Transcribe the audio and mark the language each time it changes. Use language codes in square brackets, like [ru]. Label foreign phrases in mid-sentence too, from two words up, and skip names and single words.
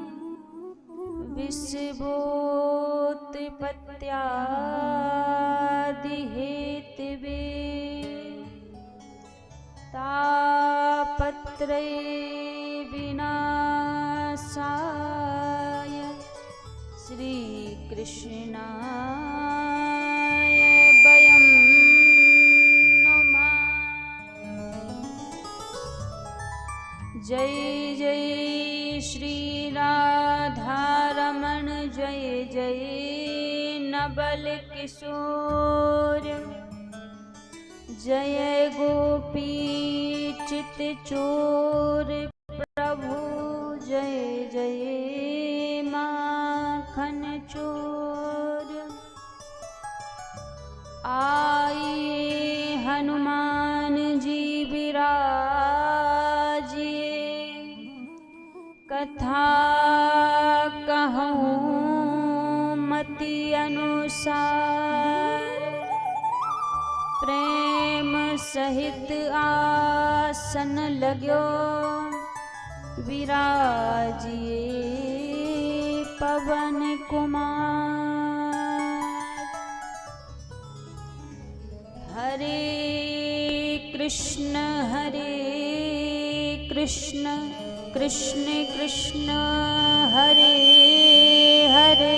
[sa] विश्वोत्पत्त्यादिहेतवे तापत्रय विनाशाय श्रीकृष्णाय वयं नमः। [hi] जय जय श्री राधारमण जय जय नवल किशोर जय गोपी चित चोर प्रभु जय जय माखन चोर। आइए हनुमान जी विराजिए कथा कहूँ मति अनुसार। प्रेम सहित आसन लाग्यो विराजिए पवन कुमार। हरे कृष्ण कृष्ण कृष्ण हरे हरे